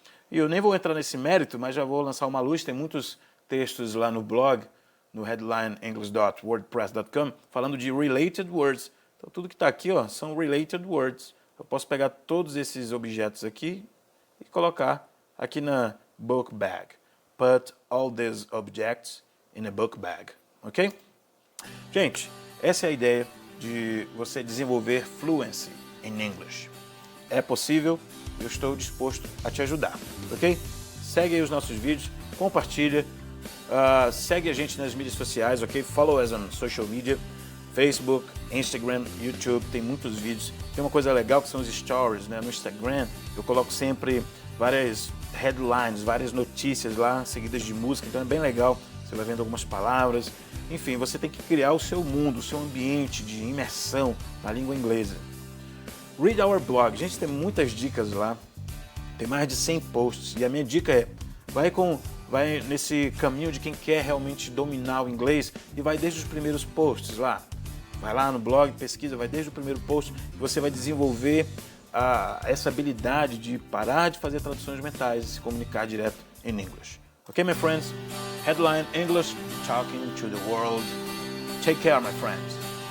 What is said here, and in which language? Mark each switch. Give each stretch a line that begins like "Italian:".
Portuguese: E eu nem vou entrar nesse mérito, mas já vou lançar uma luz, tem muitos textos lá no blog, no headlineenglish.wordpress.com, falando de related words. Então tudo que está aqui, ó, são related words. Eu posso pegar todos esses objetos aqui e colocar aqui na book bag.
English: Put all these objects in a book bag, ok?
Portuguese: Gente, essa é a ideia de você desenvolver
English: fluency in English.
Portuguese: É possível, eu estou disposto a te ajudar, ok? Segue aí os nossos vídeos, compartilha, segue a gente nas mídias sociais, ok?
English: Follow us on social media, Facebook, Instagram, YouTube,
Portuguese: tem muitos vídeos. Tem uma coisa legal que são os stories, né? No Instagram eu coloco sempre várias headlines, várias notícias lá, seguidas de música, então é bem legal. Você vai vendo algumas palavras. Enfim, você tem que criar o seu mundo, o seu ambiente de imersão na língua inglesa.
English: Read our blog.
Portuguese: Gente, tem muitas dicas lá. Tem mais de 100 posts. E a minha dica é, vai nesse caminho de quem quer realmente dominar o inglês e vai desde os primeiros posts lá. Vai lá no blog, pesquisa, vai desde o primeiro post e você vai desenvolver essa habilidade de parar de fazer traduções mentais e se comunicar direto em English.
English: Okay, my friends? Headline English, talking to the world. Take care, my friends.